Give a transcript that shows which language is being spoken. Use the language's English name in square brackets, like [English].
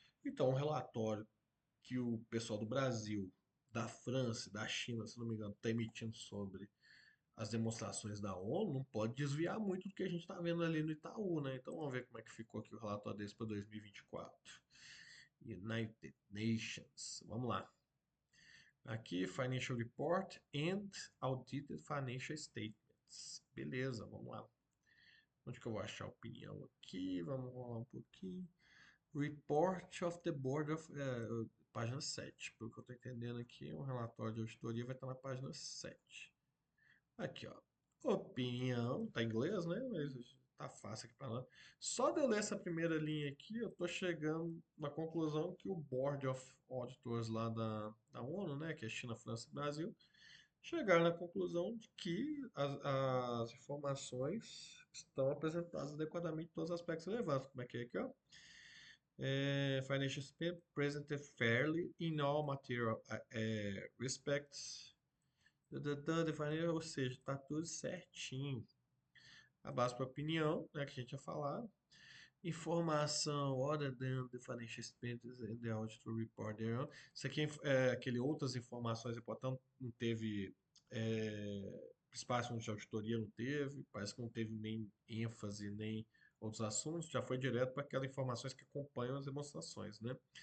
[Portuguese] Então, um relatório que o pessoal do Brasil, da França, da China, se não me engano, está emitindo sobre as demonstrações da ONU, não pode desviar muito do que a gente está vendo ali no Itaú, né? Então vamos ver como é que ficou aqui o relatório desse para 2024. United Nations. Vamos lá. Aqui, [English] Financial Report and Audited Financial Statements. [Portuguese] Beleza, vamos lá. Onde que eu vou achar a opinião aqui? Vamos rolar um pouquinho. [English] Report of the Board of. [Portuguese] Página 7. Pelo que eu estou entendendo aqui, um relatório de auditoria vai estar na página 7. Aqui, ó. Opinião. Tá em inglês, né? Mas tá fácil aqui para nós. Só de eu ler essa primeira linha aqui, eu tô chegando na conclusão que o Board of Auditors lá da ONU, né? Que é China, França e Brasil, chegaram na conclusão de que as informações estão apresentadas adequadamente em todos os aspectos relevantes. Como é que é aqui, ó? [English] Financial statement presented fairly in all material respects. [Portuguese] Ou seja, está tudo certinho. A base para opinião, né, que a gente ia falar. Informação, [English] other than the financial statements and the auditor report thereon. [Portuguese] Isso aqui é aquele outras informações importantes, não teve espaço de auditoria, não teve, parece que não teve nem ênfase, nem outros assuntos, já foi direto para aquelas informações que acompanham as demonstrações, né?